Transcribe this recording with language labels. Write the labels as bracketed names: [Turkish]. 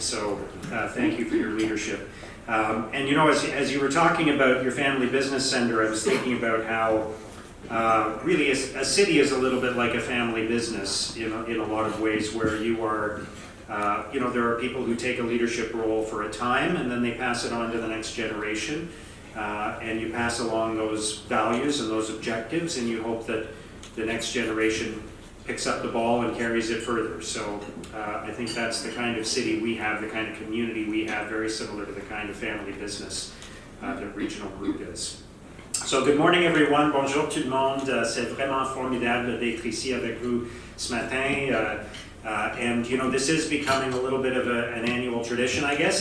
[English] So thank you for your leadership. And you know, as you were talking about your family business center, I was thinking about how really a city is a little bit like a family business in a lot of ways, where you are, you know, there are people who take a leadership role for a time and then they pass it on to the next generation, and you pass along those values and those objectives, and you hope that the next generation picks up the ball and carries it further. So I think that's the kind of city we have, the kind of community we have, very similar to the kind of family business that Regional Group is. So good morning everyone, [French] bonjour tout le monde. C'est vraiment formidable d'être ici avec vous ce matin. [English] And you know, this is becoming a little bit of an annual tradition, I guess.